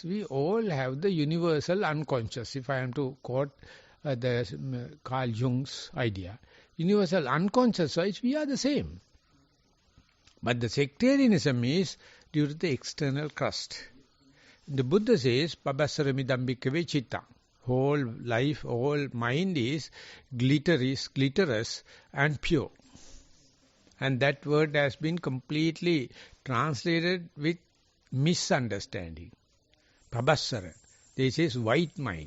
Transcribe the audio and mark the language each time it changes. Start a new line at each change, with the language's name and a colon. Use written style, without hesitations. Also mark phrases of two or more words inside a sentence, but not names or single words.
English: We all have the universal unconscious, if I am to quote the Carl Jung's idea. Universal unconscious wise, we are the same. But the sectarianism is due to the external crust. The Buddha says,
Pali: Pabasaramidam bhikkhave citta.
English: Whole life, whole mind is glitterous and pure. And that word has been completely translated with misunderstanding. Pabasara. They say white mind.